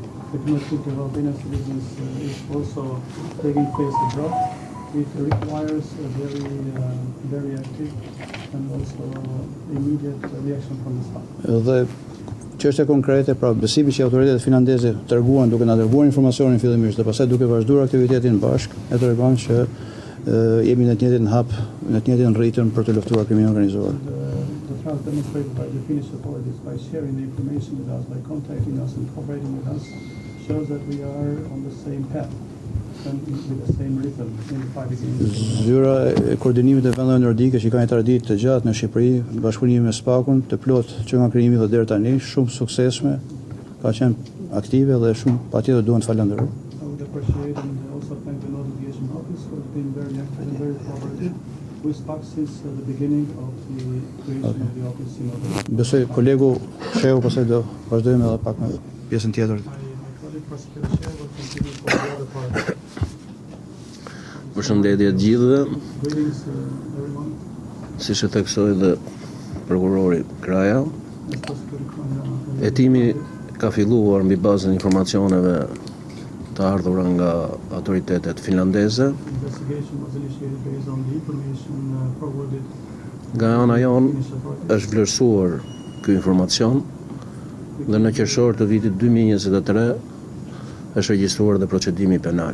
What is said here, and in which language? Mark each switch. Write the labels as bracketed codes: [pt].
[en] The criminality of Albanian citizens is also taking place abroad. It requires a very active and also immediate reaction from the staff. [sq] Dhe çështje konkrete, pra besimi që autoritetet finlandeze treguan duke na dërguar informacionin fillimisht dhe pastaj duke vazhduar aktivitetin bashkë, e tregon që jemi në të njëjtin hap, në të njëjtin ritëm për të luftuar krimin organizuar. [en] The trust demonstrated by the Finnish authorities by sharing the information with us, by contacting us and cooperating with us, shows that we are on the same path and with the same rhythm in the fight against. [sq] Zyra e koordinimit e vendeve nordike që ka një traditë të gjatë në Shqipëri, bashkëpunimi me SPAK-un, të plot që nga krijimi dhe deri tani, shumë suksesshme, ka qenë aktive dhe shumë patjetër duhen të falenderoj. [en] I would appreciate and also thank the Notification Office for being very active and very cooperative with SPAK since the beginning of the creation of the office in Albania. [sq] Besoj kolegu Sheu pastaj do vazhdojmë edhe pak me pjesën tjetër. [en] My colleague Prosecutor Shea will continue for the other part. [sq] Përshëndetje të gjithëve, [en] Greetings everyone. [sq] siç e theksoi dhe prokurori Kraja, [en] Prosecutor Kraja. [sq] hetimi ka filluar mbi bazën e informacioneve të ardhura nga autoritetet finlandeze. [en] Investigation was initiated based on the information forwarded [sq] Nga ana jonë [en] Finnish authorities. [sq] është vlerësuar ky informacion dhe në qershor të vitit 2023 është regjistruar dhe procedimi penal.